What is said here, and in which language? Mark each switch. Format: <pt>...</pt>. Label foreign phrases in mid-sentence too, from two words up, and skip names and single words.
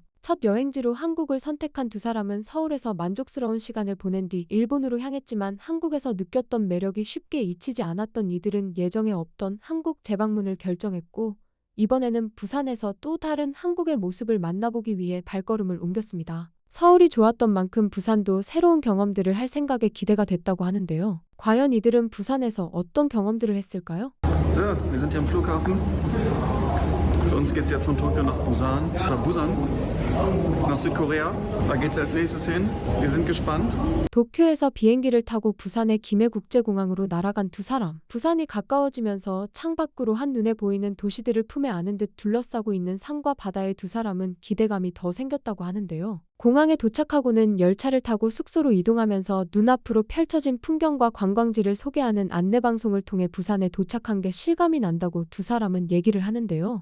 <ko>첫 여행지로 한국을 선택한 두 사람은 서울에서 만족스러운 시간을 보낸 뒤 일본으로 향했지만 한국에서 느꼈던 매력이 쉽게 잊히지 않았던 이들은 예정에 없던 한국 재방문을 결정했고 이번에는 부산에서 또 다른 한국의 모습을 만나보기 위해 발걸음을 옮겼습니다. 서울이 좋았던 만큼 부산도 새로운 경험들을 할 생각에 기대가 됐다고 하는데요. 과연 이들은 부산에서 어떤 경험들을 했을까요?</ko> <de>So, wir sind hier am Flughafen. Für uns geht es jetzt von Tokio nach Busan. Busan, nach Südkorea. Da geht es als nächstes hin. Wir sind gespannt.</de> <ko>도쿄에서 비행기를 타고 부산의 김해국제공항으로 날아간 두 사람. 부산이 가까워지면서 창밖으로 한눈에 보이는 도시들을 품에 안은 듯 둘러싸고 있는 산과 바다의 두 사람은 기대감이 더 생겼다고 하는데요. 공항에 도착하고는 열차를 타고 숙소로 이동하면서 눈앞으로 펼쳐진 풍경과 관광지를 소개하는 안내방송을 통해 부산에 도착한 게 실감이 난다고 두 사람은 얘기를 하는데요.</ko>